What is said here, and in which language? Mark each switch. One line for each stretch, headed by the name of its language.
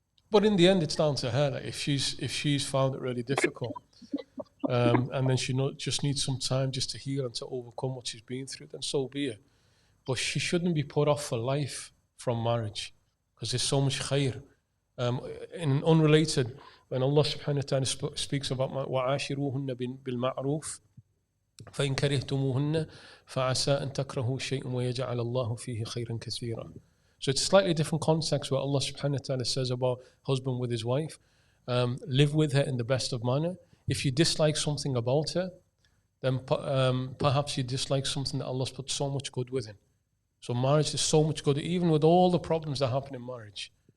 English: But in the end, it's down to her. Like if she's found it really difficult, and then she just needs some time just to heal and to overcome what she's been through, then so be it. But she shouldn't be put off for life from marriage, because there's so much khair. In unrelated, when Allah subhanahu wa ta'ala speaks about
Arabic: وَعَاشِرُوهُنَّ بِالْمَعْرُوفِ فَإِنْ كَرِهْتُمُوهُنَّ فَعَسَىٰ أَن تَكْرَهُوا شَيْئًا وَيَجْعَلَ اللَّهُ فِيهِ خَيْرًا كَثِيرًا.
English: So it's a slightly different context where Allah subhanahu wa ta'ala says about husband with his wife, live with her in the best of manner. If you dislike something about her, then perhaps you dislike something that Allah's put so much good within. So marriage is so much good, even with all the problems that happen in marriage.